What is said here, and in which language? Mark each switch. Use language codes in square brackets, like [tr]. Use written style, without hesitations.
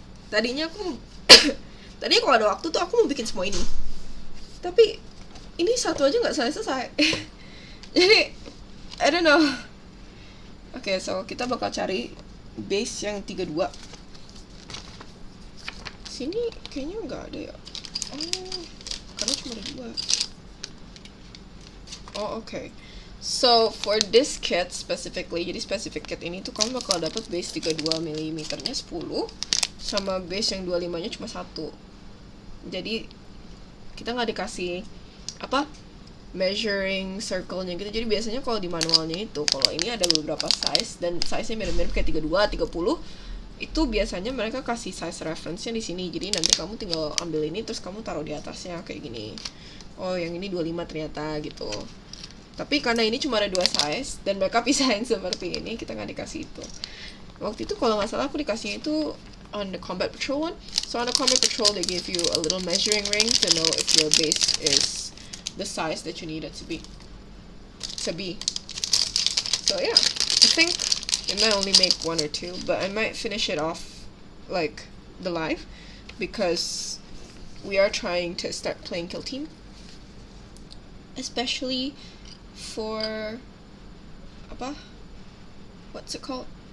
[id] Tadinya kalau ada waktu tuh aku mau bikin semua ini. Tapi ini satu aja nggak selesai. Jadi [en] I don't know. Okay, so [id] kita bakal cari base yang 32. Sini kayaknya nggak ada ya. Oh, karena cuma ada 2. Oh, okay. [en] So, for this kit specifically, [id] jadi specific kit ini tuh kamu bakal dapat base 32 mm nya 10 sama base yang 25 nya cuma 1. Jadi kita nggak dikasih apa measuring circle-nya gitu. Jadi biasanya kalau di manualnya itu, kalau ini ada beberapa size dan size-nya mirip-mirip kayak 32, 30, itu biasanya mereka kasih size reference-nya di sini. Jadi nanti kamu tinggal ambil ini terus kamu taruh di atasnya kayak gini. Oh, yang ini 25 ternyata gitu. Tapi karena ini cuma ada 2 size dan mereka pisahin seperti ini, kita nggak dikasih itu. Waktu itu kalau nggak salah aku dikasih itu [en] on the combat patrol one. So on the combat patrol they give you a little measuring ring to know if your base is the size that you need it to be. So yeah, I think it might only make 1 or 2, but I might finish it off like the live because we are trying to start playing kill team, especially for what's it called?